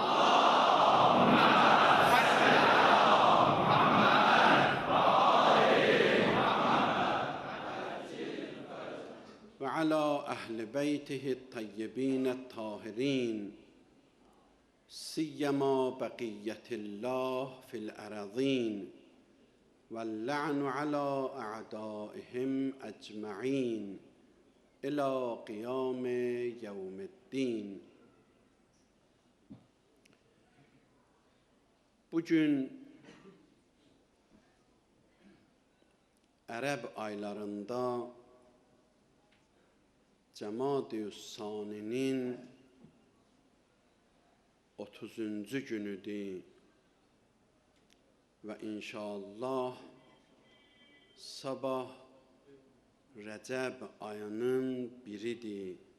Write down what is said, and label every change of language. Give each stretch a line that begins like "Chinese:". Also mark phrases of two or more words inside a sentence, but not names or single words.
Arabic: و علی اهل بیته الطیبین الطاهرین سیما بقیة الله فی الارضین واللعن على اعدائهم اجمعین الى قیام یوم الدین.
Azerbaijani: Bugün Ərəb aylarında Cəmadi-ü-Saninin 30-cu günüdür və inşallah sabah Rəcəb ayının biridir.